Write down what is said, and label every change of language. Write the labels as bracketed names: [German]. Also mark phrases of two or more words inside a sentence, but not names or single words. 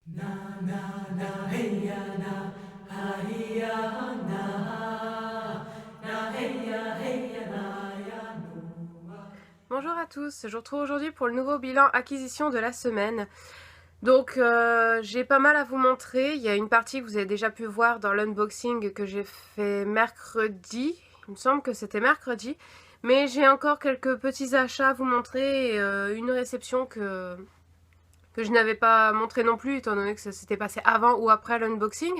[French] Na na na hey ya na ha ya na na hey ya na ya no. Bonjour à tous, je vous retrouve aujourd'hui pour le nouveau bilan acquisition de la semaine. Donc j'ai pas mal à vous montrer, il y a une partie que vous avez déjà pu voir dans l'unboxing que j'ai fait mercredi, il me semble que c'était mercredi, mais j'ai encore quelques petits achats à vous montrer et une réception que je n'avais pas montré non plus étant donné que ça s'était passé avant ou après l'unboxing.